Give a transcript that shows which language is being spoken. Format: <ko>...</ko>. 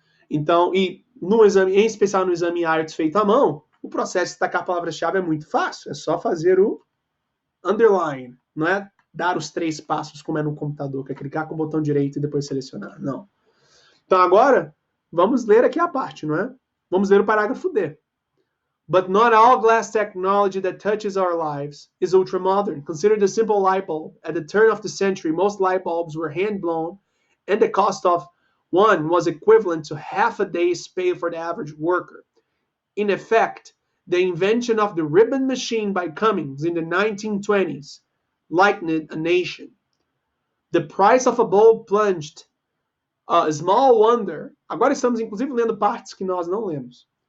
<pt>Então, e no exame, em especial no exame IELTS feito à mão, o processo de destacar a palavra-chave é muito fácil. É só fazer o underline, não é dar os 3 passos como é no computador, que é clicar com o botão direito e depois selecionar. Não. Então agora, vamos ler aqui a parte, não é? Vamos ler o parágrafo D.</pt> <en>But not all glass technology that touches our lives is ultra-modern. Consider the simple light bulb. At the turn of the century, most light bulbs were hand-blown, and the cost of one was equivalent to half a day's pay for the average worker. In effect, the invention of the ribbon machine by Cummins in the 1920s lightened a nation. The price of a bulb plunged. Small wonder.</en> <pt>Agora estamos, inclusive, lendo partes que nós não lemos.</pt>